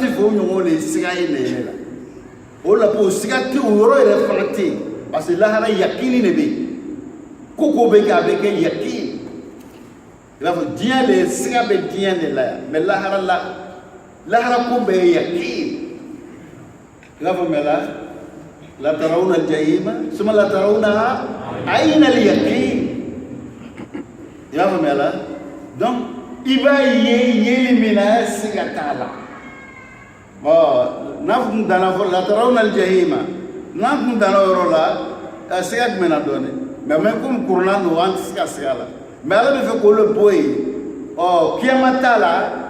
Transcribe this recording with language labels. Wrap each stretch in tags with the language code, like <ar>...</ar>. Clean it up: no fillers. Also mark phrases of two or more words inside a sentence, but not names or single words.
<bm>fɛ o ɲɔgɔn de siga ye ne la o la o siga tɛ o yɔrɔ yɛrɛ fana tɛ yen</bm> <fr>parce que</fr> <bm>lahara yakini de bɛ yen ko bɛ kɛ a bɛ kɛ yakini i b'a fɔ diɲɛ de siga bɛ diɲɛ de la yan mais lahara ko bɛɛ ye yakini i b'a fɔ mɛ</bm> <ar>لترون الجحيم ثم لترونها عين اليقين</ar> <bm>i b'a fɔ mɛ donc i b'a ye min na siga t'a la n'a kun danna fɔ</bm> <ar>لترون الجحيم</ar> <bm>n'a kun danna o yɔrɔ la siga jumɛn na dɔɔnin mais komi kuruna don an tɛ se ka siga la mais ala bɛ fɛ k'o le bɔ yen kiyama t'a la</bm>